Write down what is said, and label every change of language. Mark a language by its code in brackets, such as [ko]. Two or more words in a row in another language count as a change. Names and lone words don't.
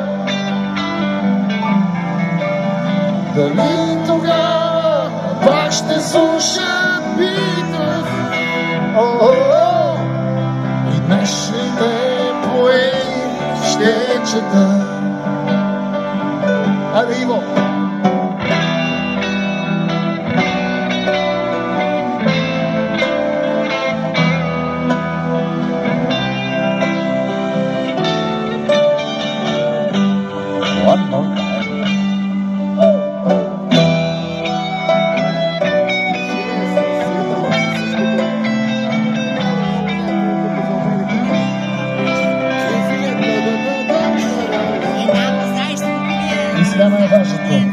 [bg] Дали тогава пак ще слушат Beatles? И днешните поеми ще чета. Айде, Иво! [en] One more time. [bg] И сега най-важното.